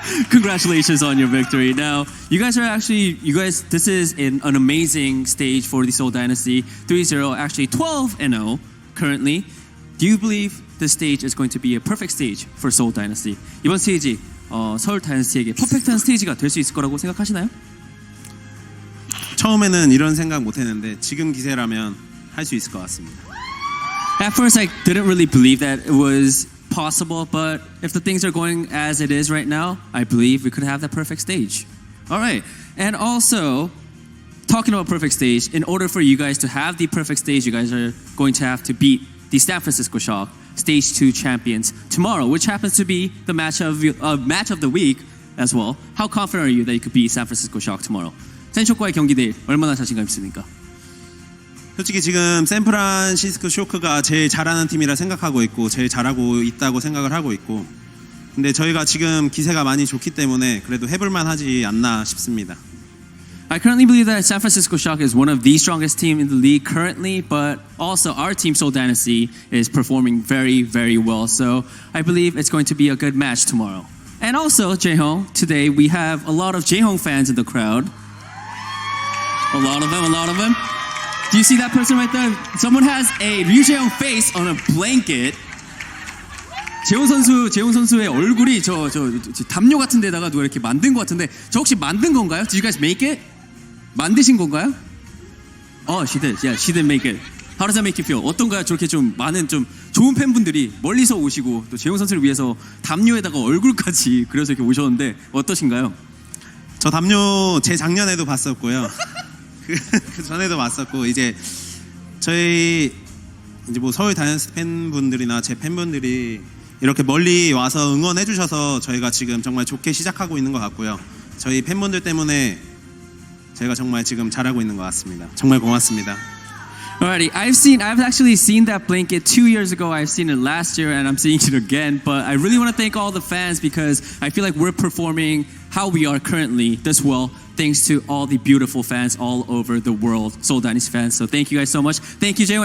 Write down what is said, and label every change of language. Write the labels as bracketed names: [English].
[English] Congratulations on your victory. Now, this is an amazing stage for the Seoul Dynasty. 3-0, actually 12-0 currently. Do you believe this stage is going to be a perfect stage for Seoul Dynasty? [Korean] 이번 스테이지, 서울 다이너스티에게 퍼펙트한 스테이지가 될 수 있을 거라고 생각하시나요? 처음에는 이런 생각 못 했는데 지금 기세라면 할 수 있을 것 같습니다. [English] At first, I didn't really believe that it was possible, but if the things are going as it is right now, I believe we could have that perfect stage. All right, and also, talking about perfect stage, in order for you guys to have the perfect stage, you guys are going to have to beat the San Francisco Shock, Stage 2 champions, tomorrow, which happens to be the match of the week as well. How confident are you that you could beat San Francisco Shock tomorrow? [Korean] 센쇼크와의 경기 내일 얼마나 자신감 있습니까? 솔직히 지금 샌프란시스코 쇼크가 제일 잘하는 팀이라 생각하고 있고 제일 잘하고 있다고 생각을 하고 있고 근데 저희가 지금 기세가 많이 좋기 때문에 그래도 해볼만 하지 않나 싶습니다. [English] I currently believe that San Francisco Shock is one of the strongest teams in the league currently, but also our team, Seoul Dynasty, is performing very, very well. So I believe it's going to be a good match tomorrow. And also, Jaehong, today we have a lot of Jaehong fans in the crowd. A lot of them. Do you see that person right there? Someone has a Ryujehong face on a blanket. [Korean] 재훈 선수의 얼굴이 저 담요 같은 데다가 누가 이렇게 만든 것 같은데 저 혹시 만든 건가요? [English] Did you guys make it? [Korean] 만드신 건가요? [English] She did. Yeah, she did make it. How does that make you feel? [Korean] 어떤가요? 저렇게 좀 많은 좀 좋은 팬분들이 멀리서 오시고 또 재훈 선수를 위해서 담요에다가 얼굴까지 그려서 이렇게 오셨는데 어떠신가요? 저 담요 작년에도 봤었고요. 그 전에도 봤었고 이제 저희 이제 뭐 서울 다이너스티 팬분들이나 제 팬분들이 이렇게 멀리 와서 응원해 주셔서 저희가 지금 정말 좋게 시작하고 있는 것 같고요. 저희 팬분들 때문에 저희가 정말 지금 잘하고 있는 것 같습니다. 정말 고맙습니다. [English] Alrighty, I've actually seen that blanket 2 years ago. I've seen it last year, and I'm seeing it again. But I really want to thank all the fans because I feel like we're performing how we are currently this well, thanks to all the beautiful fans all over the world, Seoul Dynasty fans. So thank you guys so much. Thank you, Jaehong.